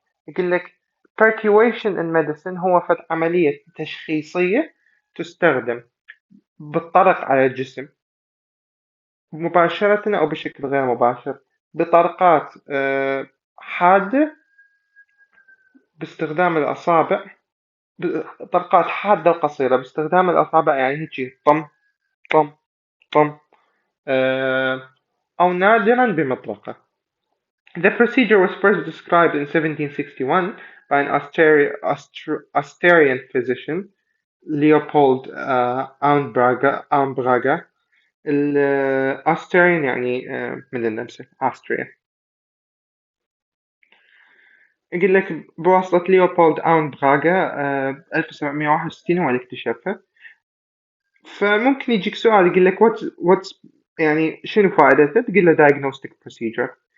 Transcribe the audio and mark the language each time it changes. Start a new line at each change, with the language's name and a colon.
Arabic: يقول لك percuation in medicine هو عملية تشخيصية تستخدم بالطرق على الجسم مباشرة أو بشكل غير مباشر، بطرقات حادة باستخدام الأصابع، طرقات حادة وقصيرة باستخدام الأصابع، يعني هيجي طم طم طم، أو نادرا بمطرقة.
English: The procedure was first described in 1761 by an Austrian physician, Leopold Auenbrager.
Arabic: الأستريان يعني من النمسا، أستريا. يقول لك بواسطة ليوبولد أونبراغا 1761 هو اللي اكتشفها. فممكن يجيك سؤال يقول لك what's يعني شنو فائدته؟ تقول له diagnostic procedure.